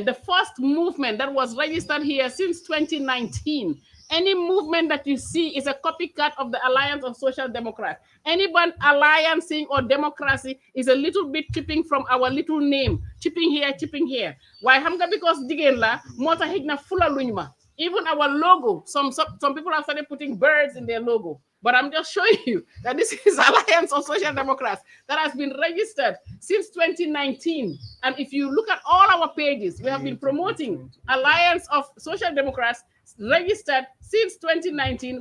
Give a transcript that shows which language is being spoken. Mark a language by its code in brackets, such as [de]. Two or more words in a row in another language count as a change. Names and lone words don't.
[en] The first movement that was registered here since 2019. Any movement that you see is a copycat of the Alliance of Social Democrats. Anyone alliancing or democracy is a little bit chipping from our little name. Chipping here, chipping here. Why? [man] Because digen la, mota higna fula lunyma. [en] Even our logo, some people have started putting birds in their logo. But I'm just showing you that this is Alliance of Social Democrats that has been registered since 2019. And if you look at all our pages, we have been promoting Alliance of Social Democrats registered since 2019.